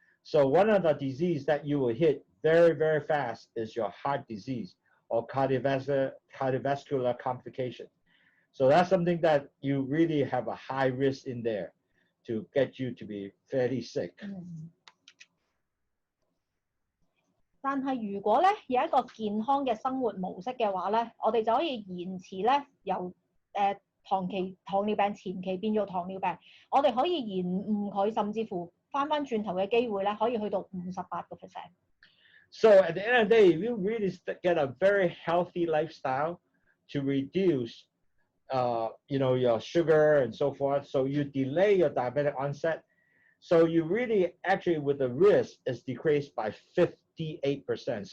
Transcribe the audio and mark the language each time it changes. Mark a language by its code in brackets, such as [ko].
[en] So one of the disease that you will hit very, very fast is your heart disease or cardiovascular complication. So that's something that you really have a high risk in there to get you to be fairly sick. [yue] 但係如果咧有一個健康嘅生活模式嘅話咧，我哋就可以延遲咧由糖尿病前期變做糖尿病，我哋可以延誤佢，甚至乎翻轉頭嘅機會咧，可以去到58%。 [en] So at the end of the day, you really get a very healthy lifestyle to reduce, your sugar and so forth. So you delay your diabetic onset. So you really actually with the risk is decreased by 58%.